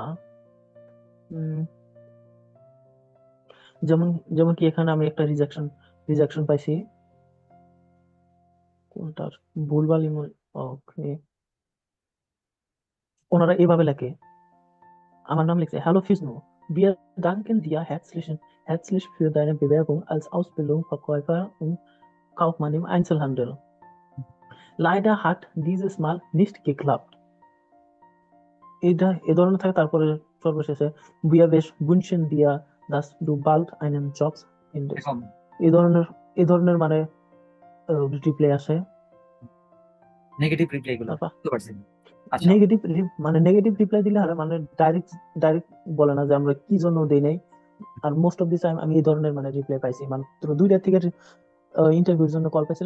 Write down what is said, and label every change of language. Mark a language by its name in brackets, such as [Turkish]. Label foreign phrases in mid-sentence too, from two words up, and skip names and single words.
[Bangla] উম, যেমন যেমন কি এখানে আমি একটা রিজেকশন পাইছি। কোনটার ভুলভাল ইমেল। ওকে, ওনারা এইভাবে লেখে, আমার নাম লিখছে, হ্যালো ফিজনো, [German] wir danken dir herzlich für deine Bewerbung als Ausbildungsverkäufer und Kaufmann im Einzelhandel. Leider hat dieses Mal nicht geklappt. [Bangla] এ ধরনের থাকে। তারপরে সর্বশেষে [German] wir wünschen dir, dass du bald einen Job findest। [Bangla] এখন এই ধরনের মানে রিপ্লাই আসে। [English] negative reply [Bangla] গুলো তারপর বুঝতে পারছি। আচ্ছা, [English] negative reply [Bangla] দিলে হয় মানে ডাইরেক্ট বলে না যে আমরা কি জন্য দেই নাই। আর [English] most of the time [Bangla] আমি এই ধরনের মানে রিপ্লাই পাইছি। মাত্র দুইটা থেকে ইন্টারভিউর জন্য কল পেয়েছিলাম।